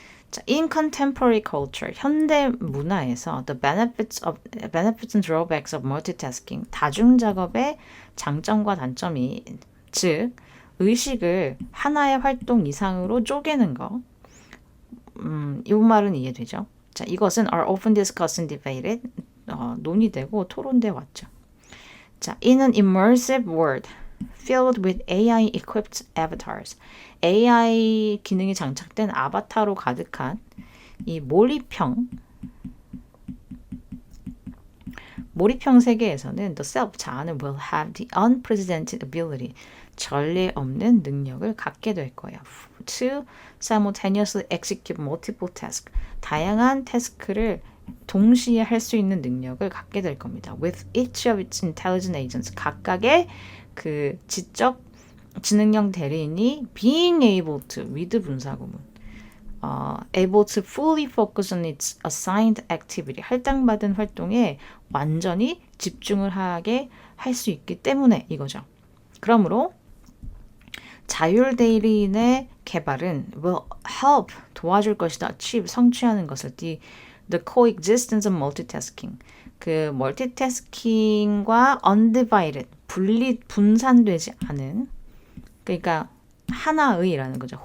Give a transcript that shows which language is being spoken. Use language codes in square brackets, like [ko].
[ko] 자, [en] in contemporary culture, [ko] 현대 문화에서 [en] the benefits and drawbacks of multitasking, [ko] 다중작업의 장점과 단점이, 즉 의식을 하나의 활동 이상으로 쪼개는 거, 이 말은 이해되죠? 자, 이것은 [en] are often discussed and debated, [ko] 논의되고 토론돼 왔죠. [en] 자, in an immersive world filled with AI-equipped avatars, [ko] AI 기능이 장착된 아바타로 가득한 이 몰입형 세계에서는 [en] the self, [ko] 자아는 [en] will have the unprecedented ability, [ko] 전례 없는 능력을 갖게 될 거예요. [en] To simultaneously execute multiple tasks, [ko] 다양한 태스크를 동시에 할 수 있는 능력을 갖게 될 겁니다. [en] With each of its intelligent agents, [ko] 각각의 그 지능형 대리인이 [en] being able to, with 분사구문, able to fully focus on its assigned activity, [ko] 할당받은 활동에 완전히 집중을 하게 할 수 있기 때문에 이거죠. 그러므로 자율 대리인의 개발은 [en] will help, [ko] 도와줄 것이다. achieve, 성취하는 것을 [en] the coexistence of multitasking, [ko] 그 멀티태스킹과 undivided, 분산되지 않은, 그러니까 하나의라는 거죠.